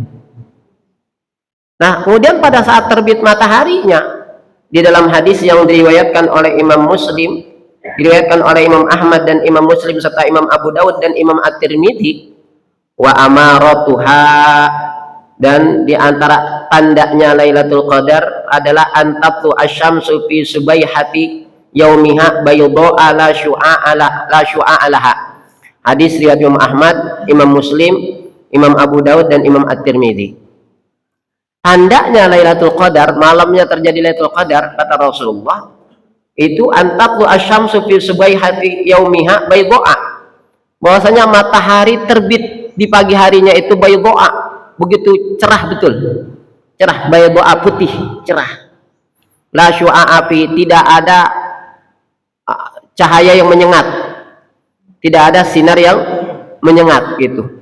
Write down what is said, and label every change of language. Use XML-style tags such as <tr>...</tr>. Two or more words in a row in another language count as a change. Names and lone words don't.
<id>Nah, kemudian pada saat terbit mataharinya, di dalam hadis yang diriwayatkan oleh Imam Muslim diriwayatkan oleh Imam Ahmad dan Imam Muslim serta Imam Abu Dawud dan Imam At-Tirmidzi,</id> <ar>وأمارتها,</ar> <id>dan di antara tandanya Lailatul Qadar adalah</id> <ar>أن تطلع الشمس في صبيحة يومها بيضاء لا شعاع لها.</ar> <id>Hadis riwayat Imam Ahmad, Imam Muslim, Imam Abu Dawud dan Imam At-Tirmidzi. Tandanya Lailatul Qadar, malamnya terjadi Lailatul Qadar, kata Rasulullah, itu</id> <ar>أن تطلع الشمس في صبيحة يومها بيضاء,</ar> <id>bahwasanya matahari terbit di pagi harinya itu bayda, begitu cerah, betul cerah, bayda putih cerah,</id> <ar>لا شعاع</ar> <id>api, tidak ada cahaya yang menyengat, tidak ada sinar yang menyengat gitu.</id>